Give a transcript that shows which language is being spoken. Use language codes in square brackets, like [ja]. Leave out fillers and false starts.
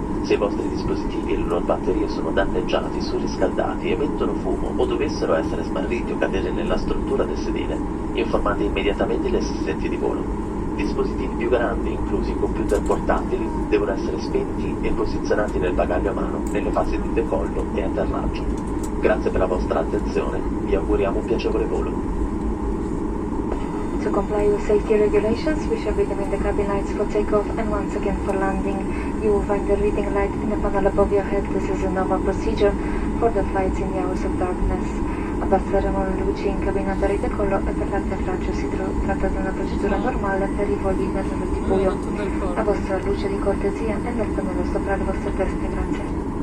[it] Se i vostri dispositivi e le loro batterie sono danneggiati, surriscaldati, emettono fumo o dovessero essere smarriti o cadere nella struttura del sedile, informate immediatamente gli assistenti di volo. Dispositivi più grandi, inclusi computer portatili, devono essere spenti e posizionati nel bagaglio a mano nelle fasi di decollo e atterraggio. Grazie per la vostra attenzione, vi auguriamo un piacevole volo. [en] To comply with safety regulations, we shall be dimming the cabin lights for takeoff and once again for landing. You will find the reading light in the panel above your head. This is a normal procedure for the flights in the hours of darkness. [it] Abbasseremo le luci in cabina per il decollo e per l'atterraggio. Si tratta di una procedura normale per i voli nel di buio. La vostra luce di cortesia è nel pannello sopra le vostre teste, grazie.